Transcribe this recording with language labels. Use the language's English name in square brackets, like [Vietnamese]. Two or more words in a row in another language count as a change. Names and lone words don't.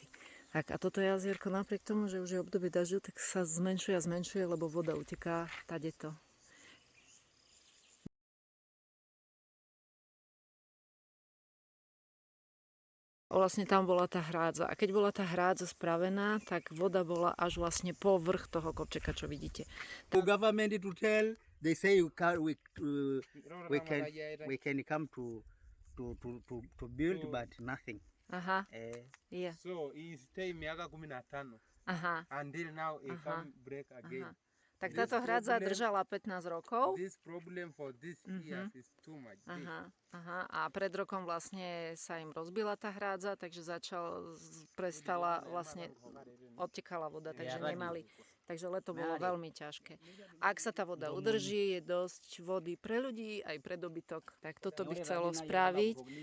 [Slovak] Tak a toto jazierko napriek tomu, že už je obdobie dažďu, tak sa zmenšuje a zmenšuje, lebo voda uteká tadeto. Vlastne tam bola tá hrádza. A keď bola tá hrádza spravená, tak voda bola až vlastne po vrch toho kopčeka, čo vidíte. [English] The government to tell, they say we can come to build, but nothing. Aha. Yeah. So he stay miaka 15. Aha. Until now he come break again. Aha. [Slovak] Tak táto hrádza držala 15 rokov. [English] This problem for this years is too much. Aha. [Slovak] A pred rokom vlastne sa im rozbila tá hrádza, takže prestala vlastne, odtekala voda, takže nemali. Takže leto bolo veľmi ťažké. Ak sa tá voda udrží, je dosť vody pre ľudí, aj pre dobytok. Tak toto by chcelo spraviť.